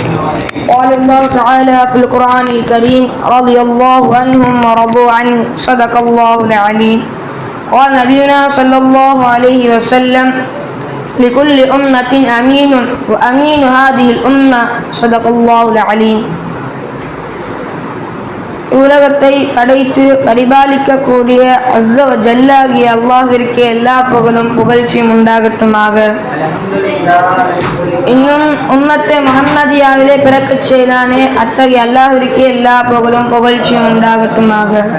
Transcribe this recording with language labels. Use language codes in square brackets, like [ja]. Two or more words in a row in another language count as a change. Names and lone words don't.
[ar] قال الله تعالى في القرآن الكريم: رضي الله عنهم ورضوا عنه، صدق الله العليم. قال نبينا صلى الله عليه وسلم: لكل أمة أمين وأمين هذه الأمة، صدق الله العليم. [ta] உலகத்தை படைத்து பரிபாலிக்கக்கூடிய [ar] عز وجل [ta] அல்லாஹ்விற்கே எல்லா புகழும் புகழ்ச்சியும் உண்டாகட்டுமாக. இன்னும் [ar] أمة محمدية [ta] பிறக்கச் செய்தானே, அத்தகைய அல்லாஹ்விற்கே எல்லா புகழும் புகழ்ச்சியும் உண்டாகட்டுமாக.